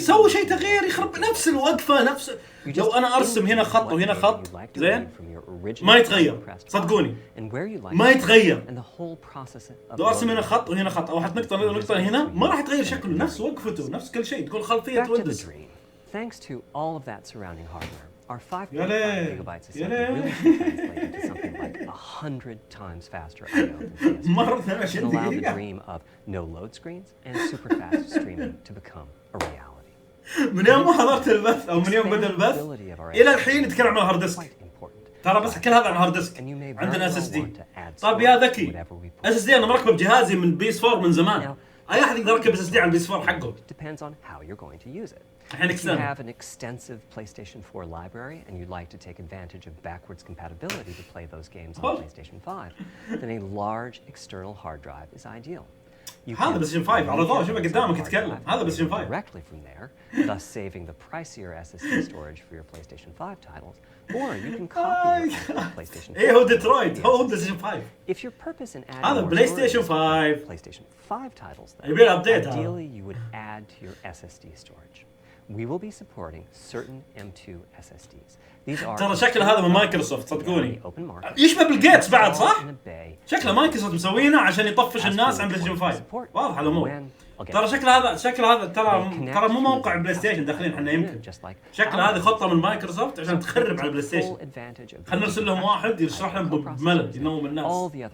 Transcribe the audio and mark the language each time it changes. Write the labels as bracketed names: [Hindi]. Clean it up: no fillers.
[Arabic] سووا شيء تغيير يخرب نفس الوقفة نفس. لو أنا أرسم هنا خط وهنا خط زين ما يتغير صدقوني ما يتغير. لو أرسم هنا خط وهنا خط أو أحط نقطة هنا ما راح يتغير شكله. نفس وقفته نفس كل شيء. تقول خلفية ويندوز. [English] Thanks to all of that surrounding hardware, our 5.5 gigabytes a second really translated into something like 100 times faster I/O than PS5 and allow the dream of no load screens and super fast streaming to become a reality. [Arabic] من يوم ما حضرت البث أو من يوم بدأ البث إلى الحين نتكلم عن الهارد ديسك. ترى بس كل هذا عن الهارد ديسك. عندنا SSD. طيب يا ذكي SSD أنا مركب بجهازي من PS4 من زمان. أي أحد يقدر يركب SSD على PS4 حقه. [English] Depends on how you're going to use it. If you have an extensive PlayStation 4 library and you'd like to take advantage of backwards compatibility to play those games on PlayStation 5, then a large external hard drive is ideal. [Arabic] هذا PlayStation 5 على ضوء شوفه قدامك يتكلم. هذا PlayStation 5. [English] Directly from there, thus saving the pricier SSD storage for your PlayStation 5 titles, or you can copy your PlayStation 5. [Arabic] إيه هو ديترويت هو PlayStation 5. [English] If your purpose in adding [Arabic] هذا PlayStation 5. [English] PlayStation 5 titles, ideally you would add to your SSD storage. We will be supporting certain M2 SSDs. These are [Arabic] ترى شكل هذا من مايكروسوفت صدقوني. يشبه بالجيتس بعد صح؟ شكله مايكروسوفت مسوينه عشان يطفش الناس عن بلاي ستيشن 5. واضح الأمور. ترى شكل هذا ترى مو موقع بلاي ستيشن داخلين احنا يمكن. شكل هذه خطة من مايكروسوفت عشان تخرب على البلاي ستيشن. خلنا نرسل لهم واحد يشرح لهم بملل ينوم الناس.